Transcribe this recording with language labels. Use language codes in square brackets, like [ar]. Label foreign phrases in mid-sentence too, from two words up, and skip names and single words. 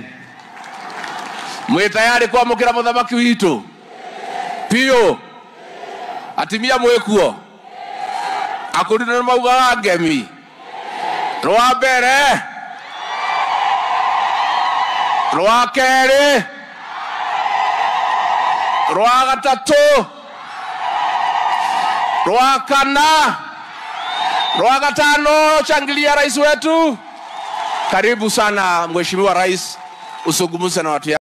[ki] Mwe tayari kwamukira muthamaki witu pio atimia mwekuo akurina mauga ngemi rwa mbere rwa keri rwa gatatu rwa kana rwa gatano. [sw] Shangilia rais wetu. Karibu sana mheshimiwa rais, usungumze na watu.